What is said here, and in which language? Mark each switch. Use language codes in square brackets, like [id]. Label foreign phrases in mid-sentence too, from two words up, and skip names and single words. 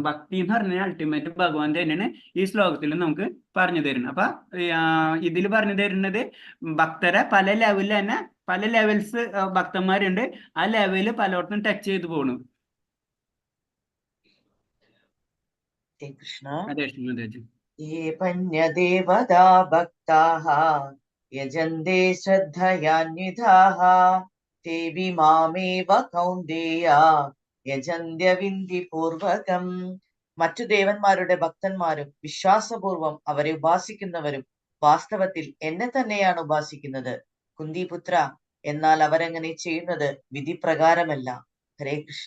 [ml] ഭക്തി എന്ന് പറഞ്ഞാൽ അൾട്ടിമേറ്റ് ഭഗവാൻ തന്നെയാണ് ഈ ശ്ലോകത്തിൽ നമുക്ക് പറഞ്ഞു തരുന്നത്. അപ്പൊ ഇതിൽ പറഞ്ഞു തരുന്നത് ഭക്തരെ പല ലെവലിൽ തന്നെ പല ലെവൽസ് ഭക്തന്മാരുണ്ട്, ആ ലെവല് പലയിടത്തും ടച്ച് ചെയ്ത് പോണു. കൃഷ്ണ അതെ കൃഷ്ണ. [sa] ये पन्यदेवता भक्ताः यजन्ते श्रद्धयान्विताः ते मामेव कौन्तेय യജന്ത്യവിന്ദിപൂർവകം. [ml] മറ്റു ദേവന്മാരുടെ ഭക്തന്മാരും വിശ്വാസപൂർവം അവരെ ഉപാസിക്കുന്നവരും വാസ്തവത്തിൽ എന്നെ തന്നെയാണ് ഉപാസിക്കുന്നത്. കുന്തിപുത്ര, എന്നാൽ അവരങ്ങനെ ചെയ്യുന്നത് വിധിപ്രകാരമല്ല. ഹരേ കൃഷ്ണ.